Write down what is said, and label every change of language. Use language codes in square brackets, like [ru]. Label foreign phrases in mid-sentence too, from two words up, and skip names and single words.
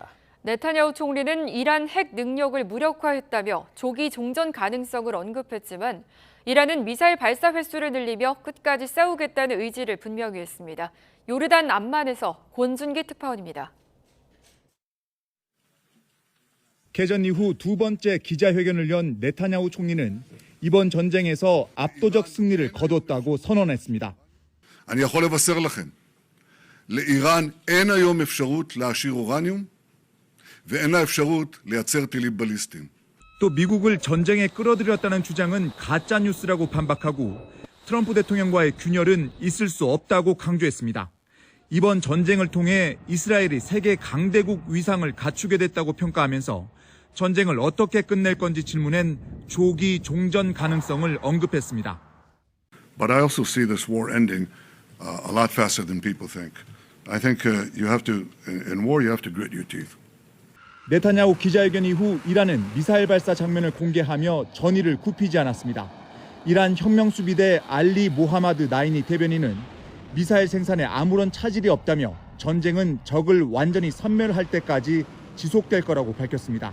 [ko] 네타냐후 총리는 이란 핵 능력을 무력화했다며 조기 종전 가능성을 언급했지만 이란은 미사일 발사 횟수를 늘리며 끝까지 싸우겠다는 의지를 분명히 했습니다. 요르단 암만에서 권준기 특파원입니다. 개전 이후 두 번째 기자회견을 연 네타냐후 총리는 이번 전쟁에서 압도적 승리를 거뒀다고 선언했습니다. [he] אני יכול לבשר לכם, לאיראן אין היום אפשרות להעשיר אורניום ואין לה אפשרות לייצר טילים בליסטיים. [ko] 또 미국을 전쟁에 끌어들였다는 주장은 가짜 뉴스라고 반박하고 트럼프 대통령과의 균열은 있을 수 없다고 강조했습니다. 이번 전쟁을 통해 이스라엘이 세계 강대국 위상을 갖추게 됐다고 평가하면서 전쟁을 어떻게 끝낼 건지 질문엔 조기 종전 가능성을 언급했습니다. [en] But I also see this war ending a lot faster than people think. I think you have to, in war, you have to grit your teeth. [ko] 네타냐후 기자회견 이후 이란은 미사일 발사 장면을 공개하며 전의를 굽히지 않았습니다. 이란 혁명수비대 알리 모하마드 나이니 대변인은 미사일 생산에 아무런 차질이 없다며 전쟁은 적을 완전히 섬멸할 때까지 지속될 거라고 밝혔습니다.